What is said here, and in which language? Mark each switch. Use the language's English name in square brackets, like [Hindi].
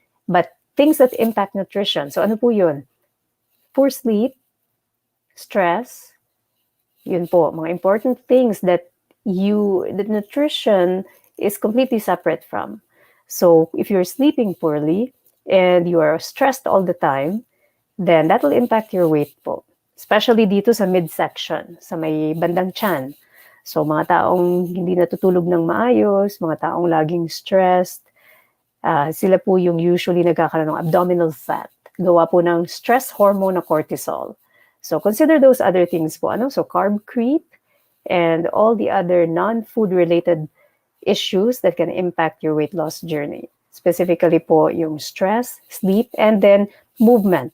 [English] But things that impact nutrition. [Filipino] So ano po yun? [English] Poor sleep, stress, yun po, mga important things that nutrition is completely separate from. So if you're sleeping poorly and you are stressed all the time, then that will impact your weight po. [Filipino] Especially dito sa midsection, sa may bandang tiyan. So mga taong hindi natutulog ng maayos, mga taong laging stressed, sila po yung usually nagkakaroon ng abdominal fat. Gawa po ng [English] stress hormone na cortisol. So consider those other things po. So carb creep and all the other non-food related issues that can impact your weight loss journey. Specifically po yung stress, sleep, and then movement.